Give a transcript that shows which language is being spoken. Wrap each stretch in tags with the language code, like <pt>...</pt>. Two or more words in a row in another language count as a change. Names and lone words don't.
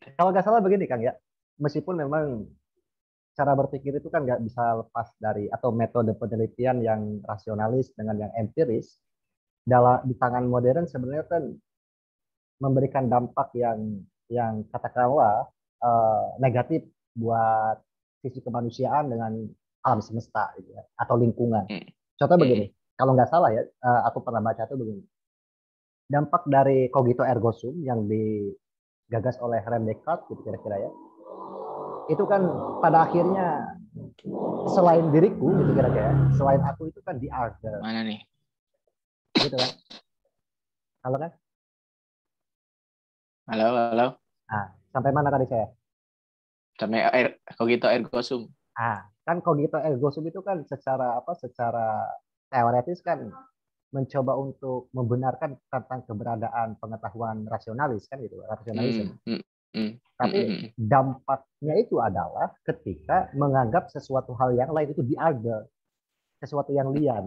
<id>Kalau nggak salah begini Kang ya, meskipun memang cara berpikir itu kan nggak bisa lepas dari atau metode penelitian yang rasionalis dengan yang empiris, dalam di tangan modern sebenarnya kan memberikan dampak yang katakanlah negatif buat sisi kemanusiaan dengan alam semesta gitu ya, atau lingkungan. Hmm. Contoh begini, Hmm. kalau nggak salah ya, aku pernah baca tuh begini. Dampak dari</id> <la>cogito ergo sum</la> <id>yang digagas oleh Rene Descartes gitu kira-kira ya. Itu kan pada akhirnya selain diriku gitu kira-kira, selain aku itu kan</id> <en>the other</en> <id>Mana nih? gitu kan. Halo kan? Halo. Nah, sampai mana tadi saya? Sampai</id> <la>cogito ergo sum.</la> <id>Kan</id> <la>cogito ergo sum</la> <id>itu kan secara teoretis kan mencoba untuk membenarkan tentang keberadaan pengetahuan rasionalis kan gitu, rasionalisme. Hmm. Hmm. Hmm. Tapi Hmm. dampaknya itu adalah ketika menganggap sesuatu hal yang lain itu diada, sesuatu yang liar.</id>